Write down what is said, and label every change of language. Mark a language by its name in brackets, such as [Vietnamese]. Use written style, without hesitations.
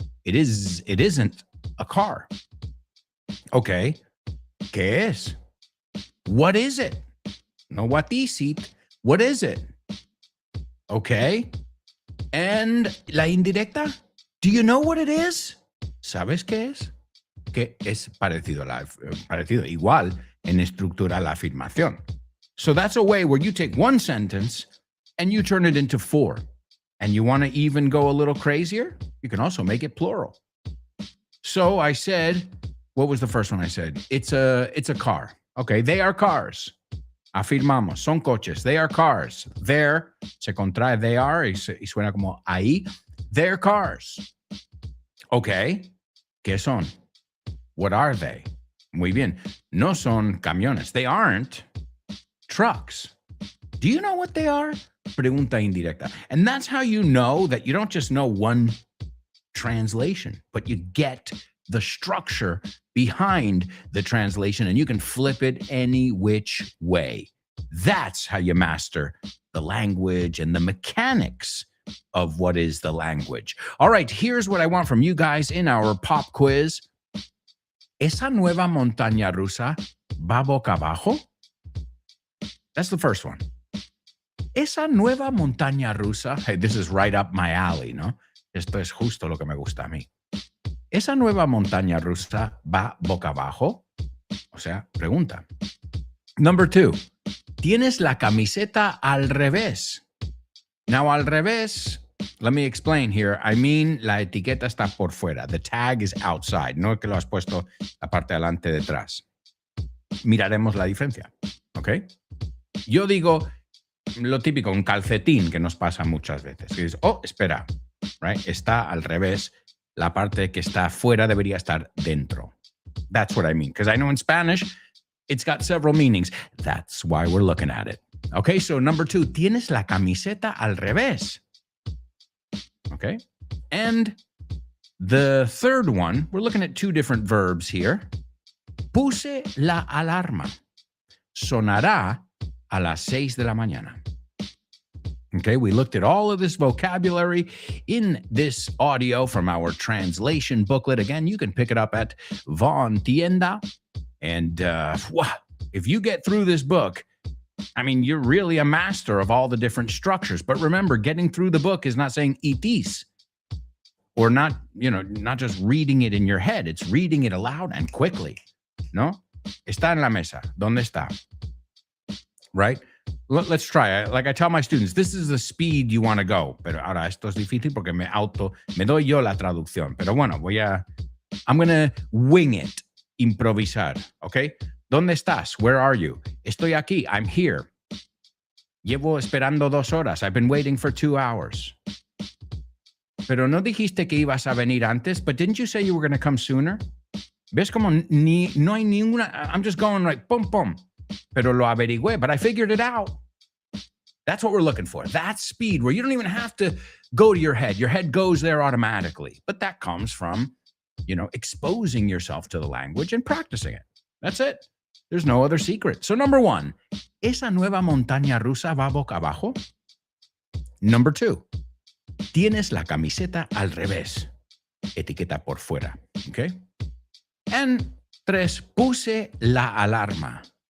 [English] It isn't a car. Okay. [Spanish] ¿Qué es? [English] What is it? No, what is it? What is it? Okay. And la indirecta, do you know what it is? [Spanish] ¿Sabes qué es? Que es parecido igual en estructura a la afirmación. [English] So that's a way where you take one sentence and you turn it into 4. And you want to even go a little crazier? You can also make it plural. So I said, what was the first one I said? It's a car. Okay, they are cars. [Spanish] Afirmamos, son coches. [English] They are cars. [Spanish] They're, se contrae they are y suena como ahí. [English] They're cars. Okay. [Spanish] ¿Qué son? [English] What are they? [Spanish] Muy bien. No son camiones. [English] They aren't trucks. Do you know what they are? [Spanish] Pregunta indirecta. [English] And that's how you know that you don't just know one translation, but you get the structure behind the translation, and you can flip it any which way. That's how you master the language and the mechanics of what is the language. All right, here's what I want from you guys in our pop quiz. [Spanish] ¿Esa nueva montaña rusa va boca abajo? [English] That's the first one. [Spanish] Esa nueva montaña rusa, [English] hey, this is right up my alley, ¿no? [Spanish] Esto es justo lo que me gusta a mí. ¿Esa nueva montaña rusa va boca abajo? O sea, pregunta. [English] Number 2, [Spanish] ¿tienes la camiseta al revés? [English] Now, al revés, let me explain here. I mean, [Spanish] la etiqueta está por fuera. [English] The tag is outside. [Spanish] No es que lo has puesto la parte delante detrás. Miraremos la diferencia, ¿ok? Yo digo lo típico, un calcetín que nos pasa muchas veces. Que dices, oh, espera, right? Está al revés. La parte que está fuera debería estar dentro. [English] That's what I mean. Because I know in Spanish, it's got several meanings. That's why we're looking at it. Okay, so number 2, [Spanish] tienes la camiseta al revés. [English] Okay, and the third one, we're looking at 2 different verbs here. [Spanish] Puse la alarma. Sonará a las 6 de la mañana. [English] Okay, we looked at all of this vocabulary in this audio from our translation booklet. Again, you can pick it up at Von Tienda. And if you get through this book, I mean, you're really a master of all the different structures. But remember, getting through the book is not saying itis or not just reading it in your head. It's reading it aloud and quickly. [Spanish] No? Está en la mesa. ¿Dónde está? Right? [English] Let's try. Like I tell my students, this is the speed you want to go. [Spanish] Pero ahora esto es difícil porque me doy yo la traducción. Pero bueno, [English] I'm going to wing it, improvisar, okay? [Spanish] ¿Dónde estás? [English] Where are you? [Spanish] Estoy aquí. [English] I'm here. [Spanish] Llevo esperando 2 horas. [English] I've been waiting for 2 hours. [Spanish] Pero no dijiste que ibas a venir antes, [English] but didn't you say you were going to come sooner? [Spanish] ¿Ves como no hay ninguna? [English] I'm just going like, [Spanish] pum, pum. Pero lo averigüé, [English] but I figured it out. That's what we're looking for. That speed where you don't even have to go to your head. Your head goes there automatically. But that comes from, exposing yourself to the language and practicing it. That's it. There's no other secret. So number 1, [Spanish] ¿esa nueva montaña rusa va boca abajo? [English] Number 2, [Spanish] tienes la camiseta al revés. Etiqueta por fuera. [English] Okay? And 3, [Spanish] puse la alarma.